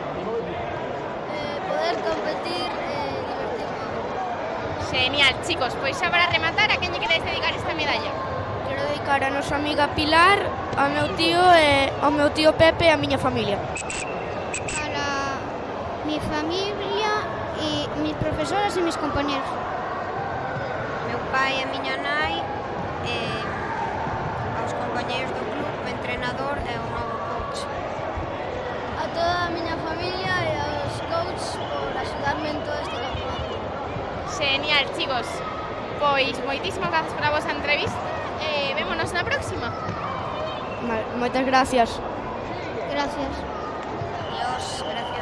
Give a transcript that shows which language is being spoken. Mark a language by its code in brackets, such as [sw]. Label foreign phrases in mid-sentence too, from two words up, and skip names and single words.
[es] Poder competir, divertirme. Genial, chicos. [gl] Pois xa para rematar, a quen lle queredes dedicar esta medalla? Quero dedicar a nosa amiga Pilar, ao meu tío Pepe e a miña familia. [es] Para mi familia y mis profesoras y mis compañeros. [gl] Meu pai e a miña nai, aos compañeiros do club, o entrenador e o novo coach. A toda a miña familia e aos coaches por axudarme en todo este campeonato. [es] Genial, chicos. [gl] Pois moitísimas grazas pola vosa entrevista e vémonos na próxima. Moitas gracias. [es] Gracias. Dios, gracias.